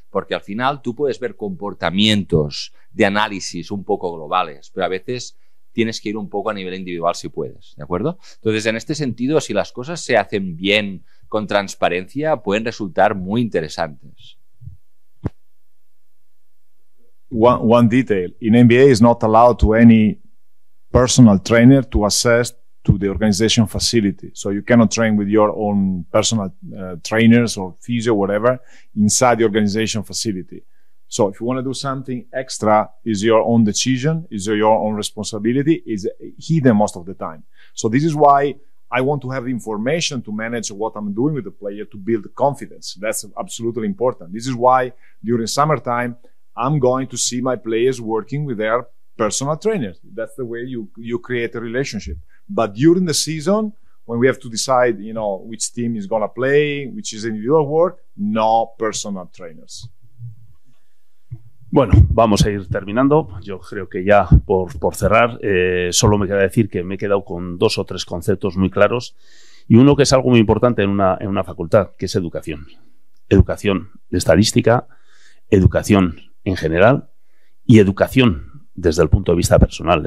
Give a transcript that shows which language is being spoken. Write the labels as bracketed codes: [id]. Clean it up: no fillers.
[es] Porque al final tú puedes ver comportamientos de análisis un poco globales, pero a veces tienes que ir un poco a nivel individual si puedes, ¿de acuerdo? Entonces, en este sentido, si las cosas se hacen bien, con transparencia, pueden resultar muy interesantes. [en] One detail, in NBA is not allowed to any personal trainer to access to the organization facility. So you cannot train with your own personal trainers or physio, whatever, inside the organization facility. So if you want to do something extra, is your own decision, is your own responsibility, is hidden most of the time. So this is why I want to have information to manage what I'm doing with the player to build confidence. That's absolutely important. This is why during summertime, I'm going to see my players working with their personal trainers. That's the way you create a relationship. But during the season, when we have to decide, which team is going to play, which is individual work, no personal trainers. [es] Bueno, vamos a ir terminando. Yo creo que ya por cerrar, solo me queda decir que me he quedado con 2 o 3 conceptos muy claros y uno que es algo muy importante en una facultad, que es educación. Educación de estadística, educación en general y educación desde el punto de vista personal.